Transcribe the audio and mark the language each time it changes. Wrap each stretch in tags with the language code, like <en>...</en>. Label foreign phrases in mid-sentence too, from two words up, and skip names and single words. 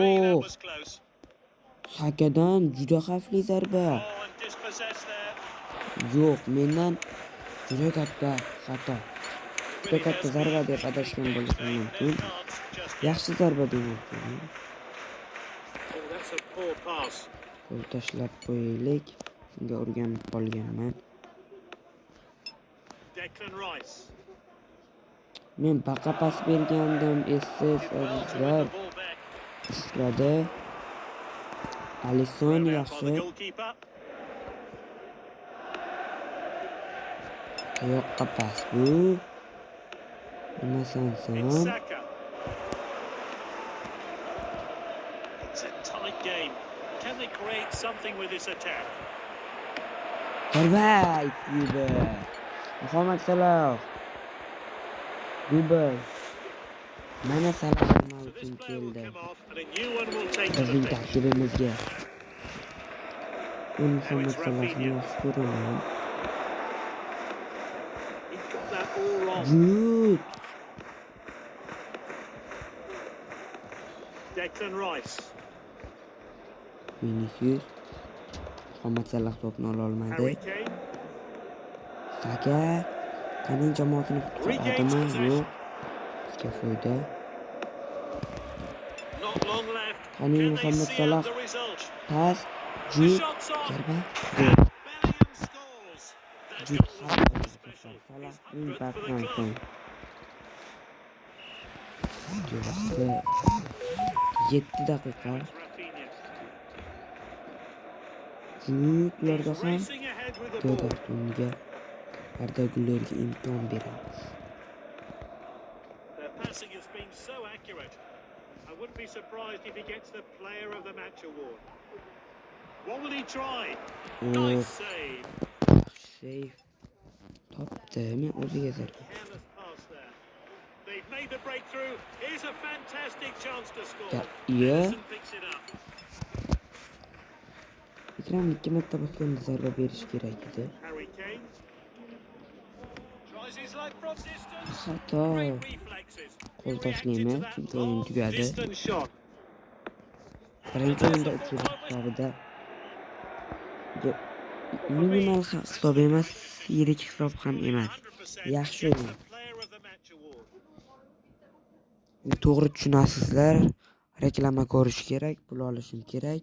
<uz>Sakadan juda xavfli zarba. Yo'q, mendan juda katta xato. Juda katta zarba deb adashgan bo'lishim mumkin. Yaxshi zarba demoqchiman.</uz> <en>Oh, that's a poor pass.</en> <uz>Qo'l tashlab qo'yaylik. Shunga o'rganib qolganman. Declan Rice. Men baqa pas bergandim, esiz</uz> <en>Well to win</en> <uz>azizlar.</uz> <en>the ball back.</en> <uz>Ushladi. Alisson</uz> <en>Well out by the</en> <uz>yaxshi.</uz> <en>goalkeeper.</en> <uz>Qayoqqa pas bu? Nima sansan?</uz> <en>It's Saka. It's a tight game. Can they create something with this attack?</en> <uz>Zarba yedi. Muhammad Salah. Dubl. Mana Salah nima</uz> <en>So this</en> <uz>uchun</uz> <en>player will</en> <uz>keldi?</uz> <en>come off and a new one will take to the</en> <uz>Bizning</uz> <en>pitch.</en> <uz>tarkibimizga. Men</uz> <en>Now</en> <uz>Muhammad</uz> <en>it's Salahni Rafinha.</en> <uz>yaxshi ko'raman.</uz> <en>He got that all wrong. Good. Declan Rice. Vinicius.</en> <uz>Muhammad Salah to'pni ola olmadi. Harry Kane. Saka. Qaning jamoasini</uz> <en>Regains</en> <uz>qutqaradimi?</uz> <en>possession.</en> <uz>Yo'q. Bizga foyda.</uz> <en>Not long left.</en> <uz>Qaning</uz> <en>Can they</en> <uz>Muhammad</uz> <en>see</en> <uz>Salah.</uz> <en>out the result?</en> <uz>Pas.</uz> <en>The</en> <uz>Jud.</uz> <en>shot's on.</en> <uz>Zarba.</uz> <en>And Bellingham scores. That</en> <uz>Jud</uz> <en>goal was extra special.</en> <uz>Salah</uz> <en>His</en> <uz>ning</uz> <en>100th for the</en> <uz>pasdan</uz> <en>club.</en> <uz>so'ng. Vaqti 7 daqiqa.</uz> <en>It's Rafinha.</en> <uz>Judlarda</uz> <en>He's</en> <uz>ham</uz> <en>racing ahead with the ball.</en> <uz>Godartunga Ardagulerga imkon beramiz.</uz> <en>Their passing has been so accurate. I wouldn't be surprised if he gets the Player of the Match award. What will he try? Nice save. Save.</en> <uz>Topdi. Men o'ziga zarba.</uz> <en>Careless pass there. They've made the breakthrough. Here's a fantastic chance to score. Yeah. Alisson picks it up.</en> <uz>Ekran 2 marta bosganda zarba berish kerak edi.</uz> <en>Harry Kane. Tries his luck from distance.</en> <uz>Xato.</uz> <en>Great reflexes.</en> <uz>Qo'l</uz> <en>He</en> <uz>tashlayman,</uz> <en>reacted to that</en> <uz>chunki o'yin</uz> <en>long</en> <uz>tugadi.</uz> <en>distance shot.</en> <uz>Birinchi o'yinda 3 hisobida minimal hisob emas, yirik hisob ham emas.</uz> <en>100%</en> <uz>Yaxshi</uz> <en>gets</en> <uz>o'yin.</uz> <en>the Player of the Match award.</en> <uz>To'g'ri tushunasizlar. Reklama ko'rish kerak, pul olishim kerak.</uz>